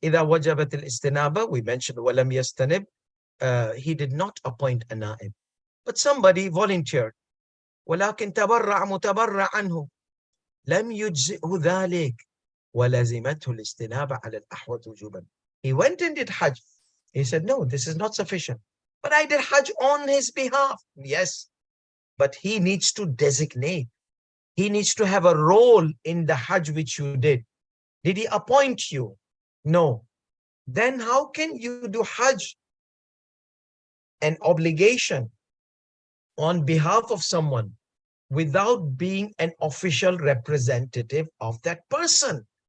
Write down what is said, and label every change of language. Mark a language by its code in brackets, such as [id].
[ar] إذا وجبت الاستنابة, [en] we mentioned [ar] ولم يستنب. [en] He did not appoint a naib, but somebody volunteered. [ar] ولكن تبرع متبرع عنه لم يجزئه ذلك ولزمته الاستنابة على الأحوط وجوبا. [en] He went and did Hajj. He said, no, this is not sufficient. But I did Hajj on his behalf. Yes, but he needs to designate. He needs to have a role in the Hajj which you did. Did he appoint you? No. Then how can you do Hajj, an obligation, on behalf of someone without being an official representative of that person?